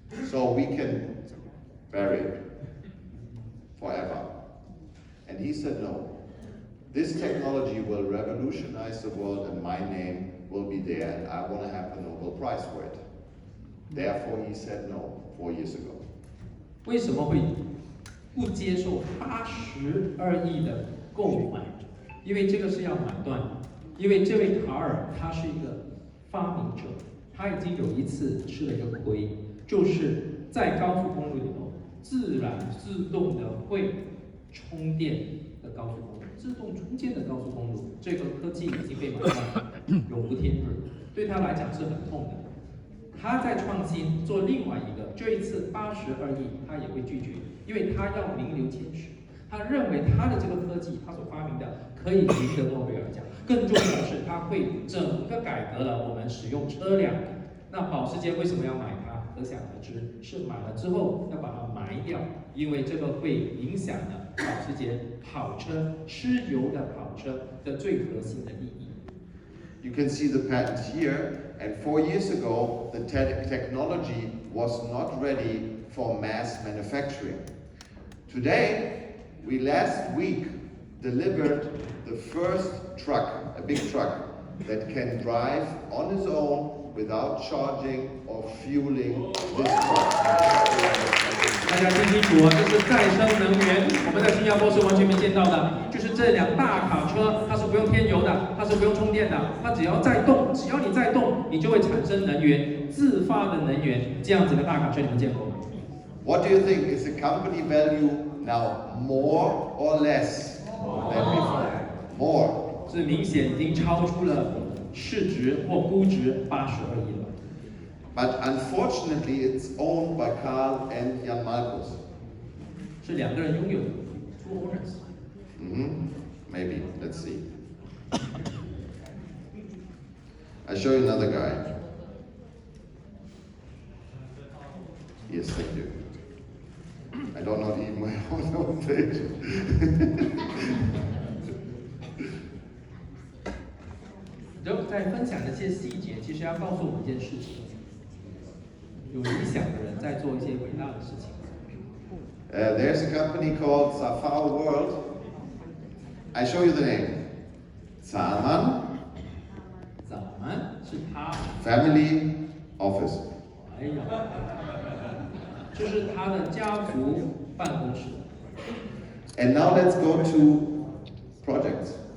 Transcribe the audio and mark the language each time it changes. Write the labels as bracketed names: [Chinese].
[English] So we can bury it forever. And he said, no. This technology will revolutionize the world and my name will be there and I want to have the Nobel Prize for it. Therefore he said no 4 years ago. [Chinese] 为什么会不接受82亿的购买？因为这个是要买断的。因为这位卡尔他是一个发明者，他已经有一次吃了一个亏，就是在高速公路里头自然自动的会充电的高速公路，自动充电的高速公路，这个科技已经被买断了，永不添日，对他来讲是很痛的。他在创新做另外一个，这一次82亿他也会拒绝，因为他要名留千史。他认为他的这个科技，他所发明的可以赢得诺贝尔奖。更重要的是，他会整个改革了我们使用车辆。那保时捷为什么要买它？可想而知，是买了之后要把它埋掉，因为这个会影响了保时捷跑车吃油的跑车的最核心的利益。 [English] You can see the patent here, and 4 years ago, the technology was not ready for mass manufacturing. Today, we last week delivered the first truck, a big truck, that can drive on its own without charging or fueling this truck. [Chinese] 大家听清楚啊，这是再生能源，我们在新加坡是完全没见到的。就是这辆大卡车，它是不用添油的，它是不用充电的，它只要在动，只要你在动，你就会产生能源，自发的能源。这样子的大卡车你们见过吗？ [English] What do you think? Is the company value now more or less than before? More. [Chinese] 是明显已经超出了市值或估值82亿了。 [English] But unfortunately, it's owned by Carl and Jan Markus. [Chinese] 是两个人拥有的 ， [English] two owners。 Maybe. Let's see. I show you another guy. Yes, thank you. I don't know even my own homepage. [Chinese] 然后在分享这些细节，其实要告诉我们一件事情：有理想的人在做一些伟大的事情。 [English] There's a company called Safari World. I show you the name. Zalman [Chinese] Zalman 是他， [English] Family Office. [Chinese] 哎呀，这是他的家族办公室。 [English] And now let's go to projects.